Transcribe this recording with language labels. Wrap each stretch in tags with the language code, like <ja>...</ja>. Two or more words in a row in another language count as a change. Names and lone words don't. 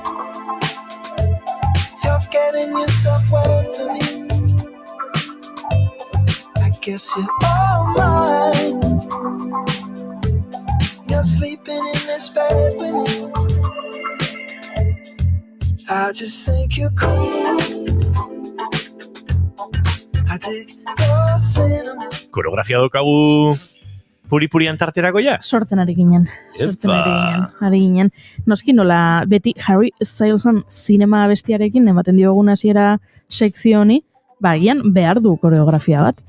<en>If you're getting yourself wet for me, I guess you're all mine. You're sleeping in this bed with me. I just think you're cool.</en> <eu>Koreografia daukagu puri-purian tarterako ja? Sortzen ari ginen. Noski nola beti Harry Stylesen zinema abestiarekin ematen diogun hasiera sekzio honi, agian behar du koreografia bat.</eu>